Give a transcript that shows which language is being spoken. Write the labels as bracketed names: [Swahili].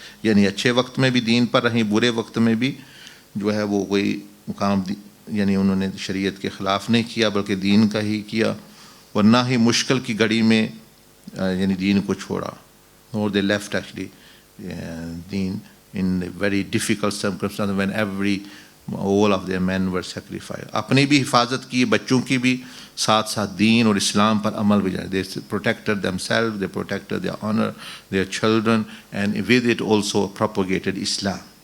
[Urdu] یعنی اچھے وقت میں بھی دین پر رہیں, برے وقت میں بھی جو ہے وہ کوئی کام یعنی انہوں نے شریعت کے خلاف نہیں کیا بلکہ دین کا ہی کیا, اور نہ ہی مشکل کی گھڑی میں یعنی دین کو چھوڑا. [English] اور they left actually deen in a very difficult circumstances when all of their men were sacrificed. [Urdu] اپنی بھی حفاظت کی, بچوں کی بھی, ساتھ ساتھ دین اور اسلام پر عمل بھی جائے. [English] They protected themselves, they protected their honor, their children, and with it also propagated Islam.